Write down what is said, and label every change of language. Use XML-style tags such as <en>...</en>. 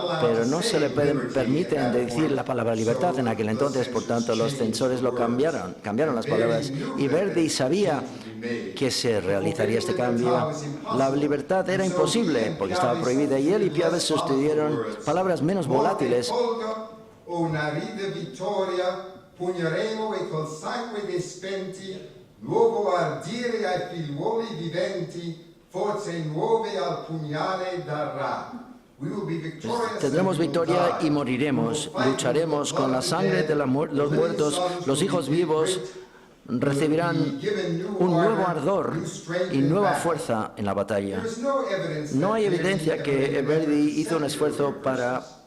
<es>Pero no se le permiten decir la palabra libertad en aquel entonces, por tanto los censores lo cambiaron las palabras. Y Verdi sabía que se realizaría este cambio. La libertad era imposible porque estaba prohibida, y él y Piave sustituyeron palabras menos volátiles.</es> <it>Una ride vittoria, pugneremo e col sangue dei spenti, nuovo ardire ai figliuoli viventi, forze nuove al pugnale darà.</it> <es>Tendremos victoria y moriremos, lucharemos con la sangre de los muertos, los hijos vivos recibirán un nuevo ardor y nueva fuerza en la batalla. No hay evidencia que Verdi hizo un esfuerzo para</es>